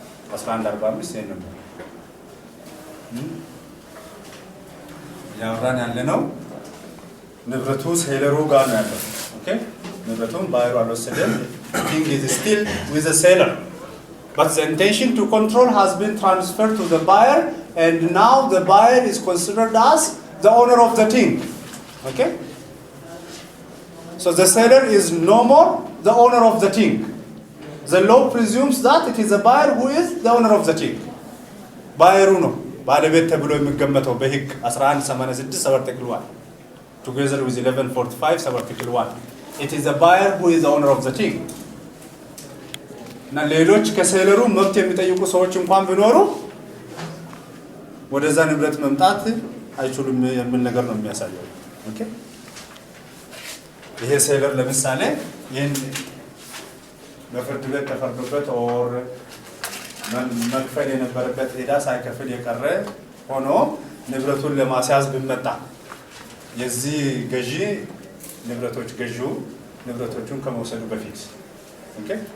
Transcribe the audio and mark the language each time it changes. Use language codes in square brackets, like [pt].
[am] 1145 ነው ያወራን ያለ ነው ንብረቱ ሴለሩ ጋር ነው ያለው ኦኬ ንብረቱን ባየሩ አልወሰደም [en] thing is still with the seller But the intention to control has been transferred to the buyer, and now the buyer is considered as the owner of the thing. Okay? So the seller is no more the owner of the thing. The law presumes that it is the buyer who is the owner of the thing. Buyer no. [am] ባለቤት ተብሎ የሚገመተው በህግ 1186 አርቲክል 1 together with 1145 article 1. [en] It is the buyer who is the owner of the thing. [am] እና ሌሎች ከሴለሩ መብት የሚጠይቁ ሰዎች እንኳን ቢኖሩ ወደዛ ንብረት መምጣት አይችሉም የሚል ነገር ነው የሚያሳየው። ኦኬ ይሄ ሴለር ለምሳሌ ይሄን በፍርድ ቤት ተፈርዶበት ኦር መክፈል የነበረበት ዕዳ ሳይከፍል የቀረ ሆኖ ንብረቱን ለማስያዝ ቢመጣ የዚህ ገዢ ንብረቶች ገዢው ንብረቶቹን ከመውሰዱ በፊት ኦኬ